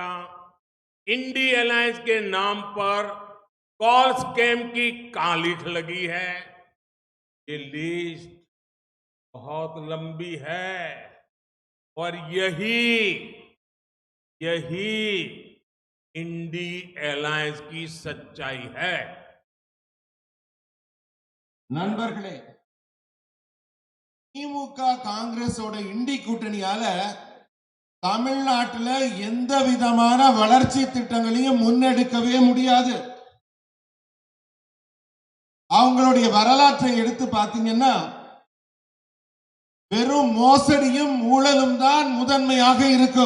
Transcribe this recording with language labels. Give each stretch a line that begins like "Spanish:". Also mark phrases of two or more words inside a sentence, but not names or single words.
Hindi: इंडी अलायंस के नाम पर
English: call scam
Hindi: की कालिख लगी है। ये लिस्ट बहुत लंबी है और यही इंडी अलायंस की सच्चाई है।
Tamil: நண்பர்களே, திமுக காங்கிரஸோட இண்டி கூட்டணியால தமிழ்நாட்டுல எந்த விதமான வளர்ச்சி திட்டங்களையும் முன்னெடுக்கவே முடியாது. அவங்களுடைய வரலாற்றை எடுத்து பார்த்தீங்கன்னா வெறும் மோசடியும் ஊழலும் தான் முதன்மையாக இருக்கும்.